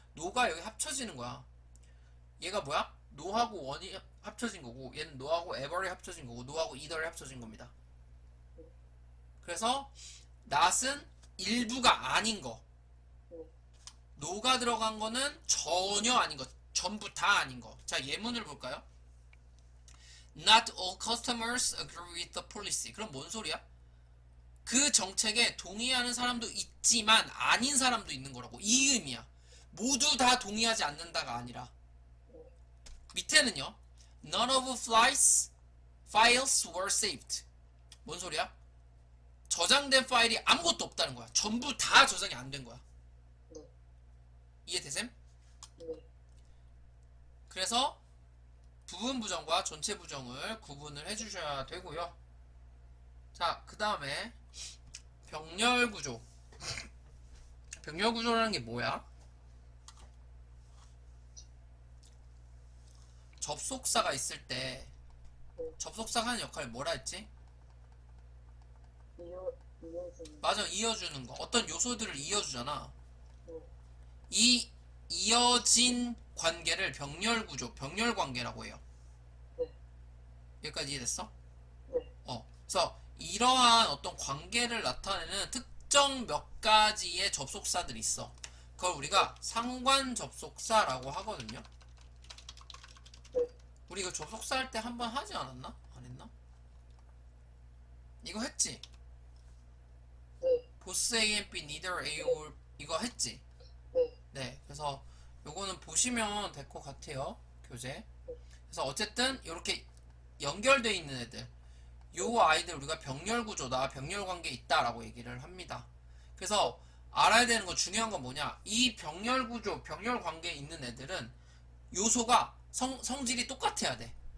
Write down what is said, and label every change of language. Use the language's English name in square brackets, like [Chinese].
[Korean] no가 여기 합쳐지는 거야. 얘가 뭐야? no하고 one이 합쳐진 거고 얘는 no하고 ever이 합쳐진 거고 no하고 either이 합쳐진 겁니다. 그래서 not은 일부가 아닌 거, no가 들어간 거는 전혀 아닌 거, 전부 다 아닌 거. 자 예문을 볼까요? [English] Not all customers agree with the policy. [Korean] 그럼 뭔 소리야? 그 정책에 동의하는 사람도 있지만 아닌 사람도 있는 거라고. 이 의미야. 모두 다 동의하지 않는다가 아니라. 밑에는요. [English] None of files were saved. [Korean] 뭔 소리야? 저장된 파일이 아무것도 없다는 거야. 전부 다 저장이 안 된 거야. 이해되셈? 그래서 부분 부정과 전체 부정을 구분을 해주셔야 되고요. 자, 그 다음에 병렬 구조. 병렬 구조라는 게 뭐야? 접속사가 있을 때 접속사가 하는 역할이 뭐라 했지? 이어주는. 맞아, 이어주는 거. 어떤 요소들을 이어주잖아. 이 이어진 관계를 병렬 구조, 병렬 관계라고 해요. 여기까지 이해됐어? 그래서 이러한 어떤 관계를 나타내는 특정 몇 가지의 접속사들이 있어. 그걸 우리가 상관 접속사라고 하거든요. 우리 이거 접속사 할 때 한 번 하지 않았나? 안 했나? 이거 했지? 보스 A and B, neither A or 이거 했지? 네. 그래서 요거는 보시면 될 것 같아요. 교재. 그래서 어쨌든 이렇게 연결되어 있는 애들, 요 아이들 우리가 병렬 구조다, 병렬 관계에 있다라고 얘기를 합니다. 그래서 알아야 되는 거 중요한 건 뭐냐? 이 병렬 구조, 병렬 관계에 있는 애들은 요소가 성질이 똑같아야 돼.